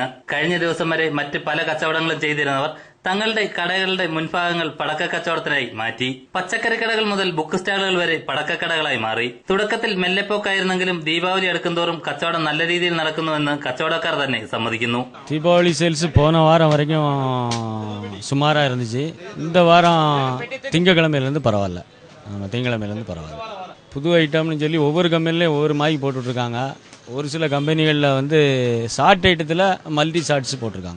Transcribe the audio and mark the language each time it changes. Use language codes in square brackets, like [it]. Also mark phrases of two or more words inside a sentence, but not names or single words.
[ml] കഴിഞ്ഞ ദിവസം വരെ മറ്റ് പല കച്ചവടങ്ങളും ചെയ്തിരുന്നവർ തങ്ങളുടെ കടകളുടെ മുൻഭാഗങ്ങൾ പടക്ക കച്ചവടത്തിനായി മാറ്റി. പച്ചക്കറി കടകൾ മുതൽ ബുക്ക് സ്റ്റാളുകൾ വരെ പടക്കക്കടകളായി മാറി. തുടക്കത്തിൽ മെല്ലെപ്പോക്കായിരുന്നെങ്കിലും ദീപാവലി അടുക്കുന്തോറും കച്ചവടം നല്ല രീതിയിൽ നടക്കുന്നുവെന്ന് കച്ചവടക്കാർ തന്നെ സമ്മതിക്കുന്നു. [ta] தீபாவளி சேல்ஸ் போன வாரம் வரைக்கும் சுமாராக இருந்துச்சு. இந்த வாரம் திங்கக்கிழமையிலேருந்து பரவாயில்ல. ஆமாம், திங்கக்கிழமையிலேருந்து பரவாயில்ல. புது ஐட்டம்னு சொல்லி ஒவ்வொரு கம்பெனிலையும் ஒவ்வொரு மாய்க்கு போட்டுட்ருக்காங்க. ஒரு சில கம்பெனிகளில் வந்து ஷார்ட் ஐட்டத்தில் [en] multi shots [ta] போட்டிருக்காங்க.